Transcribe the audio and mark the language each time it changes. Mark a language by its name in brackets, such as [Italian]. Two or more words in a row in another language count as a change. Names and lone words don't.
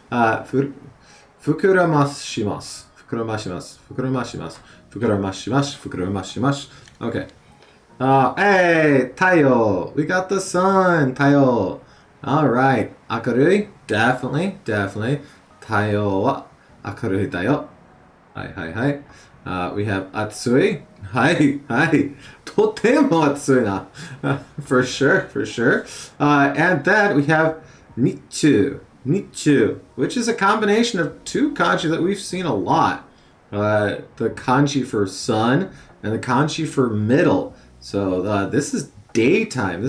[Japanese] Fukuramashimasu. [English] Okay. Hey, Taiyo. We got the sun, Taiyo. All right. Akarui, definitely, definitely. [Japanese] 太陽は明るいだよ. Hi, hi, hi. [English] We have atsui. Hi, hi. [Japanese] とても暑いな. [English] For sure, for sure. And then we have nichu. Nichu, which is a combination of two kanji that we've seen a lot. The kanji for sun and the kanji for middle. So this is daytime.